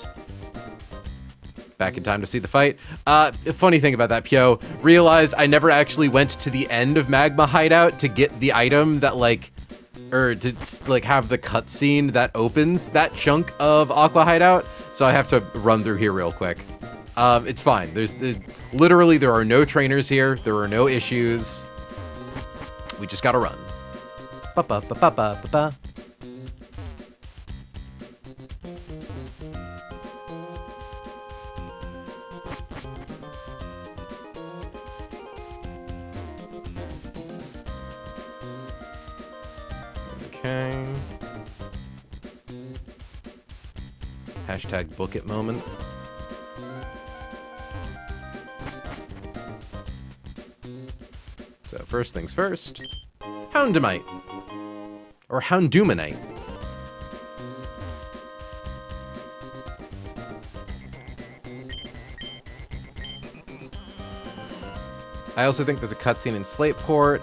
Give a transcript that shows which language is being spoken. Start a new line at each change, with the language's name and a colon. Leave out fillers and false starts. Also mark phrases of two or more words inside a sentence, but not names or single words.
English: Back in time to see the fight. Funny thing about that, Pyo, realized I never actually went to the end of Magma Hideout to get the item that, like, or to, like, have the cutscene that opens that chunk of Aqua Hideout, so I have to run through here real quick. It's fine. Literally, there are no trainers here. There are no issues. We just gotta run. Ba-ba-ba-ba-ba-ba. Okay. Hashtag book it moment. So first things first, Houndumite. Or Houndumanite. I also think there's a cutscene in Slateport.